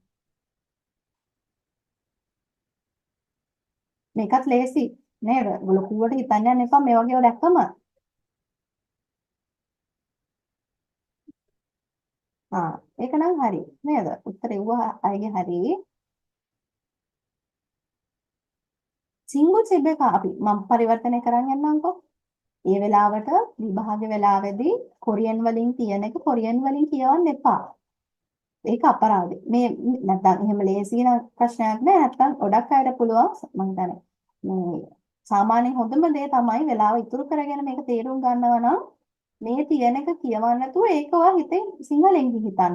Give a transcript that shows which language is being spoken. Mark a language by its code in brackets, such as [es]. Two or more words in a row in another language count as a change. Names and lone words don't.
[si] මේකත් ලේසි නේද? ඔයගොල්ලෝ කුවට හිතන්න යන්න එපා මේ වගේ ඒවා දැක්කම. ඒක නම් හරි නේද? උත්තරේ අයගේ හරි. [ko] 친구 집에 가 [si] අපි මම පරිවර්තනය කරන් යන්නම්කෝ. ඒ වෙලාවට විභාග වෙලාවේදී කොරියන් වලින් කියන එක කොරියන් වලින් කියවන්න එපා. ඒක අපරාධයි. මේ නැත්නම් එහෙම ලේසි නම් ප්‍රශ්නයක් නෑ. නැත්නම් ගොඩක් අයට පුළුවන් මම හිතන්නේ. මේ සාමාන්‍යයෙන් හොඳම දේ තමයි වෙලාව ඉතුරු කරගෙන මේක තේරුම් ගන්නවා නම් මේ තියෙන එක කියවන්න නැතුව ඒක ඔයා හිතෙන් සිංහලෙන් හිතන්න.